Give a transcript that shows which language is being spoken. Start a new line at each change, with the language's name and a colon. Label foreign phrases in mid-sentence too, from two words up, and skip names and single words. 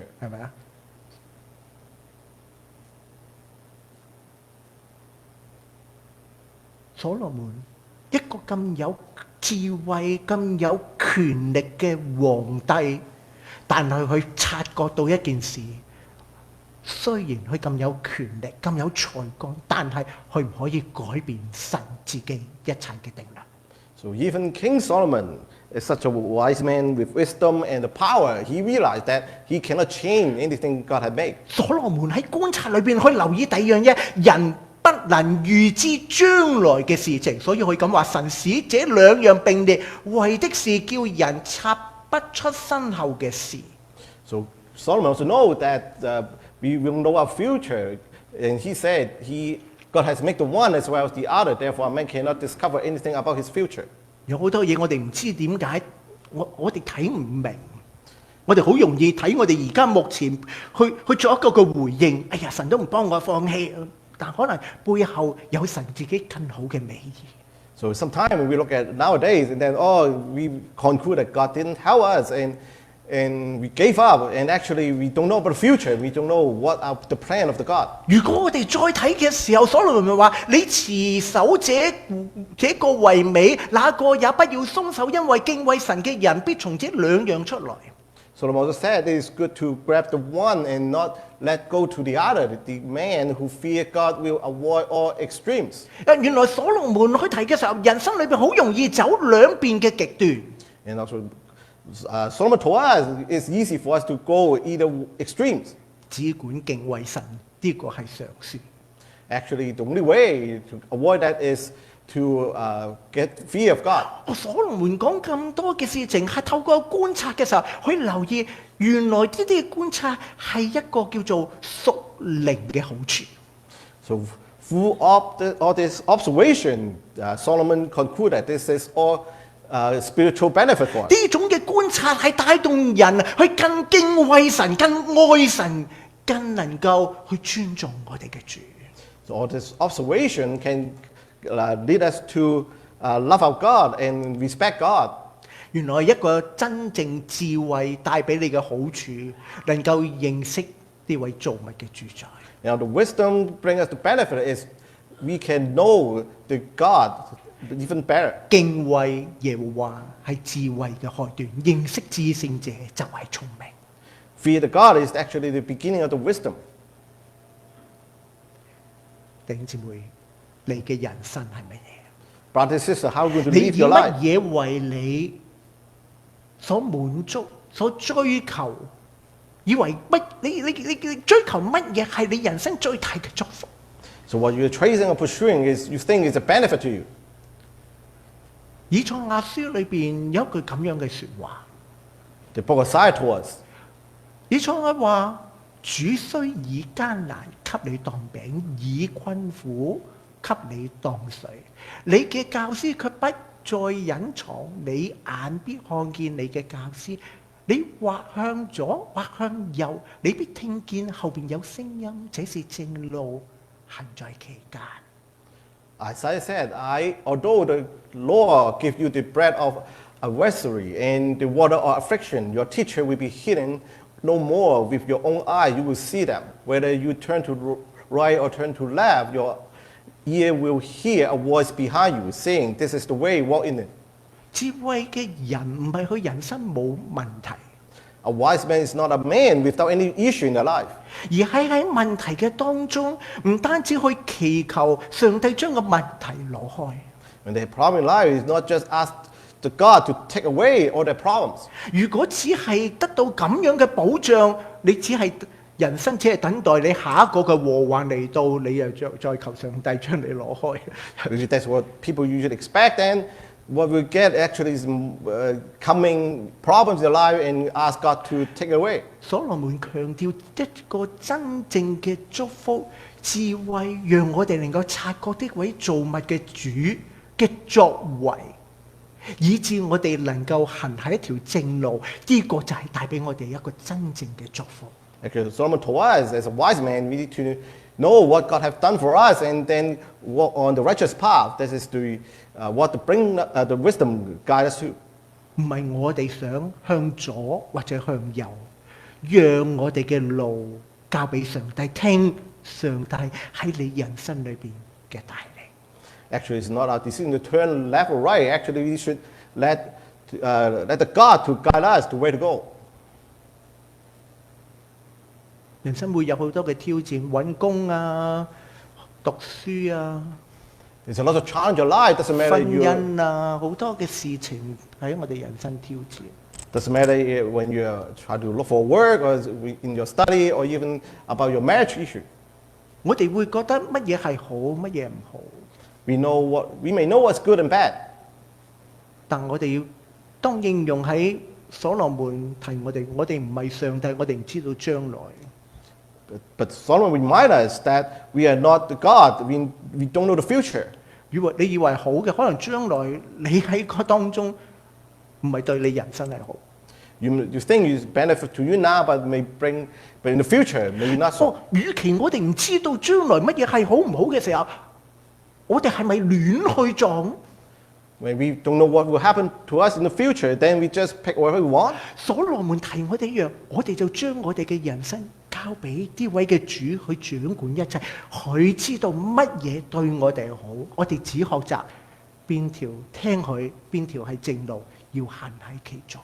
Cantonese: 係咪啊？所羅門一個咁有智慧、咁有權力嘅皇帝，但係佢察覺到一件事，雖然佢咁有權力、咁有才幹，但係佢唔可以改變神自己一切嘅定律。
English: So even King Solomon is such a wise man with wisdom and the power. He realized that he cannot change anything God had made.
Cantonese: 所羅門喺觀察裏邊可以留意第二樣嘢，人不能預知將來嘅事情，所以佢咁話：神使這兩樣並列，為的是叫人察不出身後嘅事。
English: So Solomon also know that we will know our future, and he said God has made the one as well as the other. Therefore, man cannot discover anything about his future.
Cantonese: 有好多嘢我哋唔知點解，我哋睇唔明，我哋好容易睇我哋而家目前去做一個嘅回應。哎呀，神都唔幫我放棄。但可能背後有神自己更好嘅美意。
English: So sometimes when we look at nowadays and then we conclude that God didn't help us and we gave up and actually we don't know about the future. We don't know what are the plan of the God.
Cantonese: 如果我哋再睇嘅時候，所羅門話：你持守這個為美，那個也不要鬆手，因為敬畏神嘅人必從這兩樣出來。
English: Solomon also said it is good to grab the one and not let go to the other. The man who fear God will avoid all extremes.
Cantonese: 原來所羅門去提嘅時候，人生裏邊好容易走兩邊嘅極端。
English: And also, Solomon told us it's easy for us to go either extremes.
Cantonese: 只管敬畏神，呢個係常說。
English: Actually, the only way to avoid that is to get fear of God.
Cantonese: 所羅門講咁多嘅事情，係透過觀察嘅時候，可以留意原來呢啲嘅觀察係一個叫做屬靈嘅好處。
English: So through all this observation, Solomon concluded this is all spiritual benefit for us.
Cantonese: 呢種嘅觀察係帶動人去更敬畏神、更愛神、更能夠去尊重我哋嘅主。
English: So all this observation can lead us to love our God and respect God.
Cantonese: 原來一個真正智慧帶俾你嘅好處，能夠認識呢位造物嘅主宰。
English: Now the wisdom brings us the benefit is we can know the God even better.
Cantonese: 敬畏耶和華係智慧嘅開端，認識至聖者就係聰明。
English: Fear the God is actually the beginning of the wisdom.
Cantonese: 弟兄姊妹，你嘅人生係乜嘢？
English: Brother and sister, how are you going to
Cantonese: 你
English: live
Cantonese: 以
English: your
Cantonese: 乜
English: life?
Cantonese: 嘢為你所滿足、所追求？以為乜？你追求乜嘢係你人生最大嘅祝福？
English: So what you're tracing or pursuing is you think is a benefit to you.
Cantonese: 以賽亞書裏邊有一句咁樣嘅説話。
English: The book of Isaiah told us.
Cantonese: 以賽亞話：主雖以艱難給你當餅，以困苦給你當水。你嘅教師卻不再隱藏，你眼必看見你嘅教師。你或向左或向右，你必聽見後邊有聲音，這是正路，行在其間。
English: Isaiah said, although the Lord give you the bread of adversary and the water of affliction, your teacher will be hidden no more. With your own eye you will see them. Whether you turn to right or turn to left, your ear will hear a voice behind you saying, This is the way, walk in it.
Cantonese: 智慧嘅人唔係佢人生冇問題。
English: A wise man is not a man without any issue in their life.
Cantonese: 而係喺問題嘅當中，唔單止去祈求上帝將個問題攞開。
English: When they have problem in life, it's not just ask the God to take away all their problems.
Cantonese: 如果只係得到咁樣嘅保障，你只係人生只係等待你下一個嘅禍患嚟到，你又再求上帝將你攞開。
English: That's what people usually expect, and what we get actually is coming problems in their life and ask God to take away.
Cantonese: 所羅門強調一個真正嘅祝福智慧，讓我哋能夠察覺呢位造物嘅主嘅作為，以致我哋能夠行喺一條正路。呢個就係帶俾我哋一個真正嘅祝福。
English: Actually, Solomon told us, as a wise man, we need to know what God has done for us and then walk on the righteous path. This is what to bring the wisdom guide us to.
Cantonese: 唔係我哋想向左或者向右，讓我哋嘅路交俾上帝，聽上帝喺你人生裏邊嘅帶領。
English: Actually, it's not our decision to turn left or right. Actually, we should let the God to guide us the way to go.
Cantonese: 人生會有好多嘅挑戰，揾工啊、讀書啊、
English: There's a lot of challenge in life. Doesn't matter
Cantonese: 婚
English: you.
Cantonese: 姻啊，好多嘅事情喺我哋人生挑戰。
English: Doesn't matter when you try to look for work or in your study or even about your marriage issue.
Cantonese: 我哋會覺得乜嘢係好，乜嘢唔好。
English: We may know what's good and bad.
Cantonese: 但我哋要當應用喺所羅門提我哋唔係上帝，我哋唔知道將來。
English: But Solomon reminds us that we are not the God. We don't know the future.
Cantonese: 如果你以為好嘅，可能將來你喺個當中唔係對你人生係好。
English: You think it's benefit to you now, but in the future, maybe not so.
Cantonese: 與其我哋唔知道將來乜嘢係好唔好嘅時候，我哋係咪亂去撞？
English: When we don't know what will happen to us in the future, then we just pick whatever we want.
Cantonese: 所羅門提我哋一樣，我哋就將我哋嘅人生交俾呢位嘅主去掌管一切。佢知道乜嘢對我哋好，我哋只學習邊條聽佢，邊條係正路，要行喺其中。